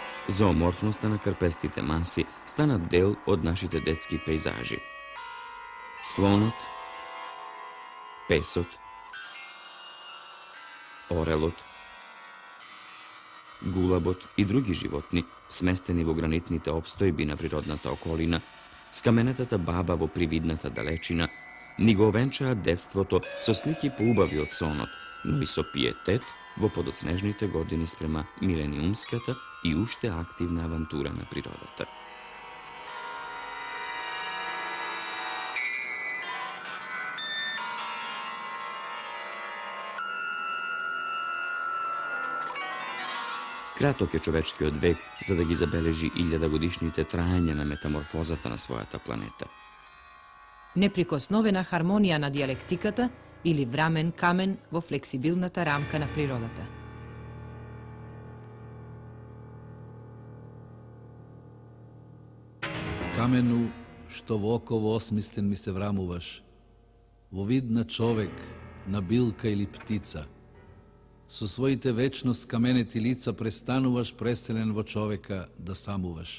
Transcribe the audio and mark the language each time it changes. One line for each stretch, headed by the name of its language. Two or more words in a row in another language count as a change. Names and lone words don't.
Macedonian: Зооморфноста на крпестите маси станат дел од нашите детски пејзажи. Слонот, песот, орелот, гулабот и други животни, сместени во гранитните опстојбина природната околина, скаменетата баба во привидната далечина, ни го овенчаја детството со слики поубави од сонот, но и со пиетет во подоцнежните години спрема милениумската и уште активна авантура на природата. Краток је човечки одвек, за да ги забележи илјадагодишните траења на метаморфозата на својата планета. Неприкосновена хармонија на дијалектиката или врамен камен во флексибилната рамка на природата. Камену, што во оково осмислен ми се врамуваш, во вид на човек, на билка или птица, со своите вечно скаменети лица престануваш преселен во човека да самуваш.